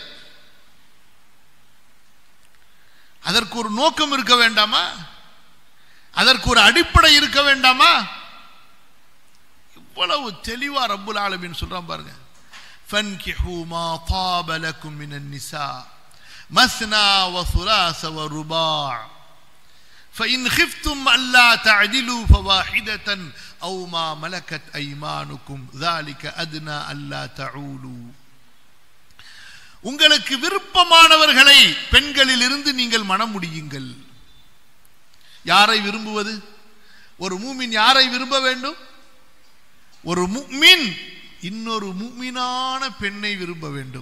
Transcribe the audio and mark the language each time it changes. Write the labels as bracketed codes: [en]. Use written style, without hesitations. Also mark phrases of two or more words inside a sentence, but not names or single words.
[ta] அதற்கு ஒரு நோக்கம் இருக்க வேண்டாமா? அதற்கு ஒரு அடிப்படை இருக்க வேண்டாமா? இவ்வளவு தெளிவா [ar] رب العالمين [ta] சொல்றான் பாருங்க. [ar] فانكحوا ما طاب لكم من النساء مثنى وثلاث ورباع فإن خفتم ألا تعدلوا فواحدة أو ما ملكت أيمانكم ذلك أدنى ألا تعولوا. [ta] உங்களுக்கு விருப்பமானவர்களை பெண்களில் இருந்து நீங்கள் மணம் முடியுங்கள். யாரை விரும்புவது? ஒரு மூமின் யாரை விரும்ப வேண்டும்? ஒரு முஃமின் இன்னொரு முஃமினான பெண்ணை விரும்ப வேண்டும்.